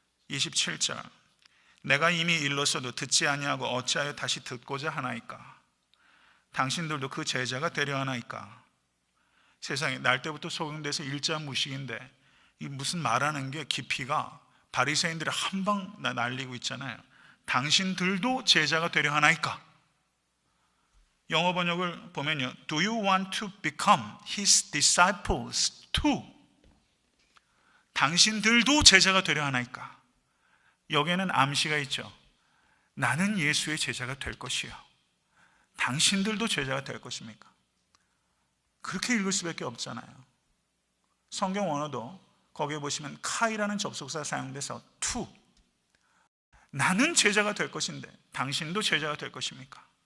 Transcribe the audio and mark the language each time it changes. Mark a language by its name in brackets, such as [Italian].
[Korean] 27절, 내가 이미 일렀어도 듣지 아니하고 어찌하여 다시 듣고자 하나이까. 당신들도 그 제자가 되려 하나이까. 세상에, 날 때부터 소경돼서 일자 무식인데 이 무슨 말하는 게 깊이가 바리새인들이 한 방 날리고 있잖아요. 당신들도 제자가 되려 하나이까. 영어 번역을 보면요, [English] Do you want to become his disciples too? [Korean] 당신들도 제자가 되려 하나이까. 여기에는 암시가 있죠. 나는 예수의 제자가 될 것이요, 당신들도 제자가 될 것입니까? 그렇게 읽을 수밖에 없잖아요. 성경 원어도 거기에 보시면 카이라는 접속사 사용돼서 to, 나는 제자가 될 것인데 당신도 제자가 될 것입니까?